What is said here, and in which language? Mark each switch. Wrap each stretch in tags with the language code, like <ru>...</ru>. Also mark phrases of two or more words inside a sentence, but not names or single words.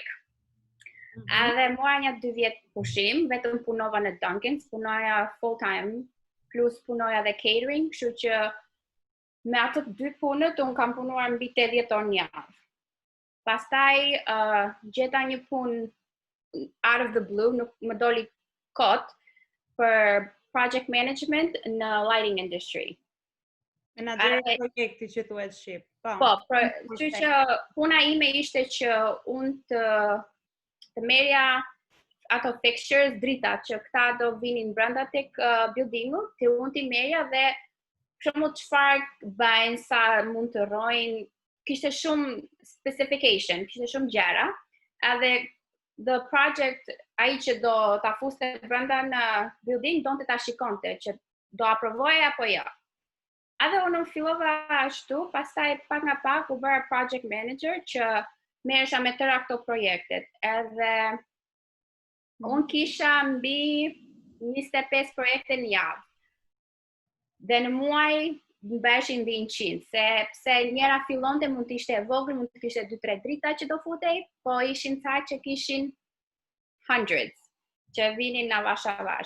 <sq>Edhe mora një 2 vjet pushim, vetëm punova në Dunkin's, punoja</sq> <en>full time,</en> <sq>plus punoja dhe catering, kështu që me ato 2 punët unë kam punuar mbi 80 orë në javë. Pastaj gjeta një punë</sq> <en>out of the blue,</en> <sq>nuk më doli kot për</sq> <en>project management</en> <sq>në</sq> <en>lighting industry.</en> <sq>Menaxheri i projektit që thuhet shqip. Po, kështu që puna ime ishte që unë të merja ato fixtures, drita që këta do vinin brenda tek buildingu, që unë t'i merja dhe shumë çfarë bëjnë, sa mund të rrojnë, kishte shumë specification, kishte shumë gjëra, edhe</sq> <en>the project,</en> <sq>ai që do ta fuste brenda në building, donte ta shikonte, që do aprovoje apo jo. Edhe unë fillova ashtu, pastaj pak nga pak u bëra</sq> <en>project manager</en> <sq>që merresha me tëra këto projektet. Edhe unë kisha mbi 25 projekte në javë. Dhe në muaj mbeshin mbi 100, sepse njëra fillonte mund të ishte e vogël, mund të kishte 2-3 drita që do futej, po ishin ca që kishin hundreds, që vinin në avash.</sq>